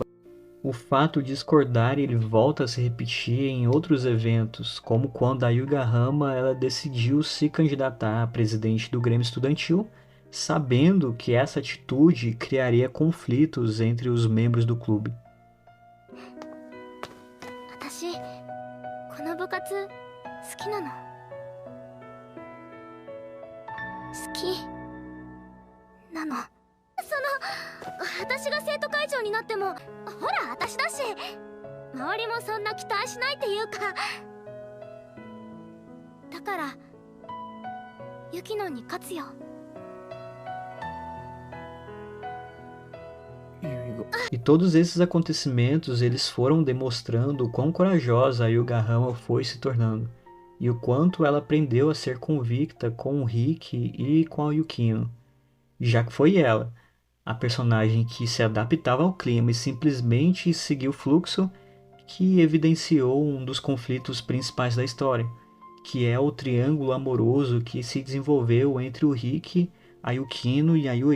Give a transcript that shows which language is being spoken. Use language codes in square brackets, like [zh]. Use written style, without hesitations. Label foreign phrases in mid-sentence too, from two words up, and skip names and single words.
[pt] O fato de discordar ele volta a se repetir em outros eventos, como quando a Yugahama ela decidiu se candidatar a presidente do Grêmio Estudantil, sabendo que essa atitude criaria conflitos entre os membros do clube. [ja] 私この部活好きなの好きなの私が生徒会長になってもほら私だし周りもそんな期待しないっていうかだからユキノに勝つよ [pt] E todos esses acontecimentos eles foram demonstrando o quão corajosa a Yugahama foi se tornando. e o quanto ela aprendeu a ser convicta com o Rick e com a Yukino, já que foi ela, a personagem que se adaptava ao clima e simplesmente seguiu o fluxo, que evidenciou um dos conflitos principais da história, que é o triângulo amoroso que se desenvolveu entre o Rick, a Yukino e a Yui.